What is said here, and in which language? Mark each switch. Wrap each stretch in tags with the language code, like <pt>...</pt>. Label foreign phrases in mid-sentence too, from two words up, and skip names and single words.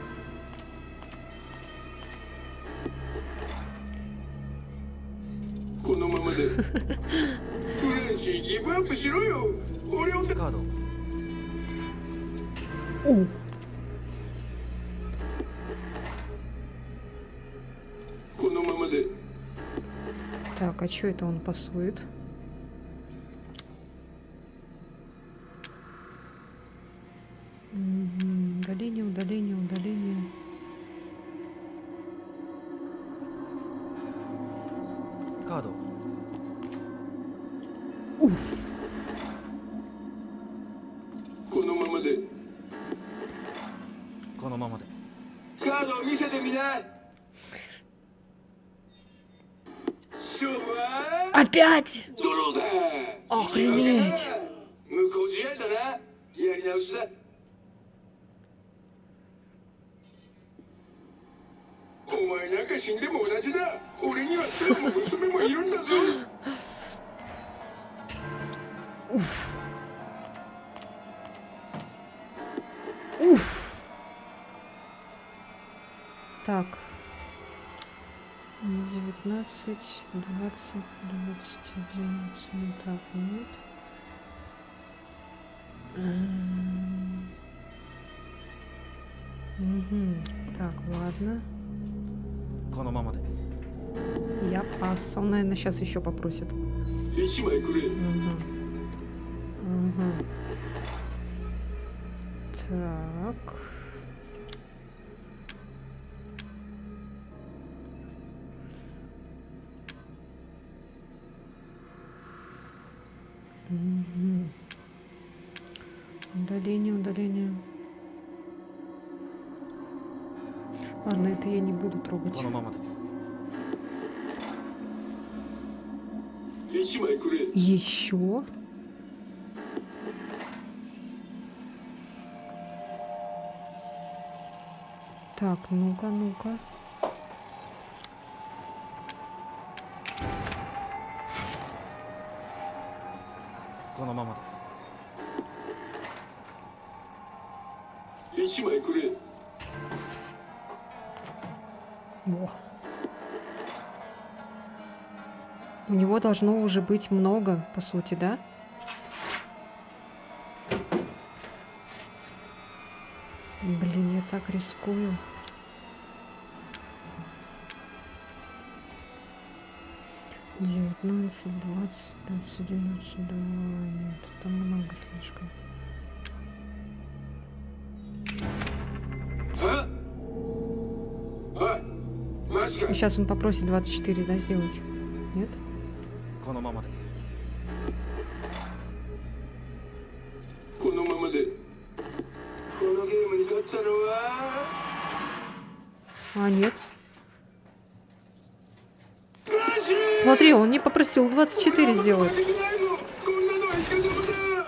<ja>このままで。クラッシー、ギブアップしろよ。俺をカード。 о. このままで。</ja> <ru>Так, а что это он пасует? Мгм, удаление, удаление, удаление.</ru> <ja>Кадо. Уф. このままで。このままで。カードを見せてみな。勝負は</ja> <ru>Опять!</ru> <ja>ドローだ。</ja> <ru>Охренеть!</ru> <ja>無効試合だな。やり直しだ。お前なんか死んでも同じだ。俺には妻も娘もいるんだぞ。 Уф!</ja> <ru>Так. 19, 20, 21. Так, нет. Мгм. Так, ладно.</ru> <ja>このままで。</ja> <ru>Я пас. Он, наверное, сейчас еще попросит.</ru> <ja>一枚くれ。</ja> <ru>Угу. Угу. Так. Угу. Удаление, удаление. Ладно, это я не буду трогать.</ru> <ja>このままで。一枚くれ。</ja> <ru>Еще? Так, ну-ка, ну-ка.</ru> <ja>« 一枚くれ。</ja> <ru>Во. У него должно уже быть много, по сути, да? Блин, я так рискую. «19, 20, 21, 22. Нет, там много слишком.</ru> <ja>あ？あ、マジか。</ja> <ru>И сейчас он попросит 24, да, сделать? Нет?</ru> <ja>このままで。このままで。このゲームに勝ったのは</ja> <ru>А, нет.</ru> <ja>クラッシュ。</ja> <ru>Смотри, он не попросил 24 сделать.</ru> <ja>こんなのは仕方だ。</ja>